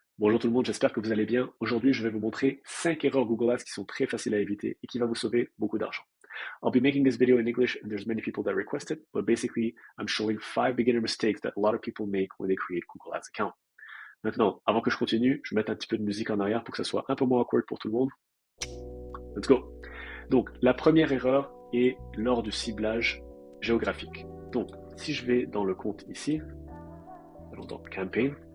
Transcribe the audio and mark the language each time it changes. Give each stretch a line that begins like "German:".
French: Bonjour tout le monde, j'espère que vous allez bien. Aujourd'hui, je vais vous montrer 5 erreurs Google Ads qui sont très faciles à éviter et qui va vous sauver beaucoup d'argent.
English: I'll be making this video in English and there's many people that request it, but basically, I'm showing 5 beginner mistakes that a lot of people make when they create Google Ads account.
French: Maintenant, avant que je continue, je vais mettre un petit peu de musique en arrière pour que ça soit un peu moins awkward pour tout le monde.
English: Let's go.
French: Donc, la première erreur est lors du ciblage géographique. Donc, si je vais dans le compte ici, allons dans Campaign.